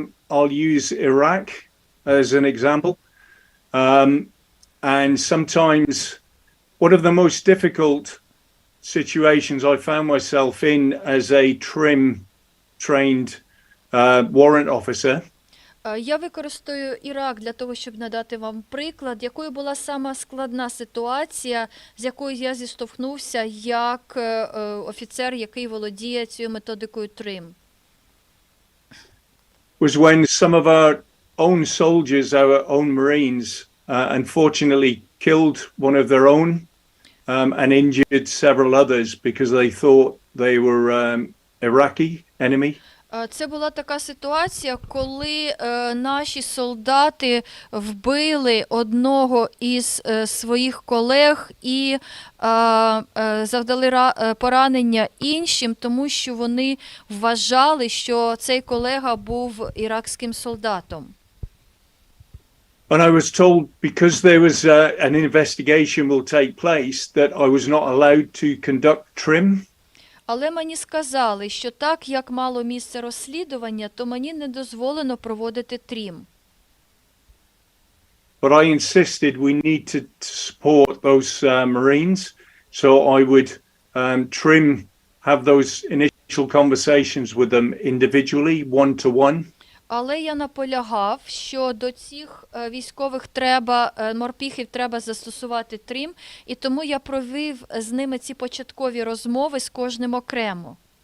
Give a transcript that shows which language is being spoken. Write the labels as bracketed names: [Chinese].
[English] I'll use Iraq as an example. And sometimes one of the most difficult situations I found myself in as a TRiM trained warrant officer. [Ukrainian] Я використовую Ірак для того, щоб надати вам приклад, якою була сама складна ситуація, з якою я зіштовхнувся як офіцер, який володіє цією методикою TRiM. [English] Was when some of our own soldiers, our own Marines, unfortunately killed one of their own and injured several others because they thought they were Iraqi enemy. [Ukrainian] Це була така ситуація, коли наші солдати вбили одного із своїх колег і завдали поранення іншим, тому що вони вважали, що цей колега був іракським солдатом. [English] And I was told because there was an investigation will take place that I was not allowed to conduct TRiM. [Ukrainian] Але мені сказали, що так, як мало місце розслідування, то мені не дозволено проводити TRiM. [English] But I insisted we need to support those Marines, so I would TRiM, have those initial conversations with them individually, one-to-one. [Ukrainian] Але я наполягав, що до цих військових морпіхів треба застосувати TRiM, і тому я провів з ними ці початкові розмови з кожним окремо.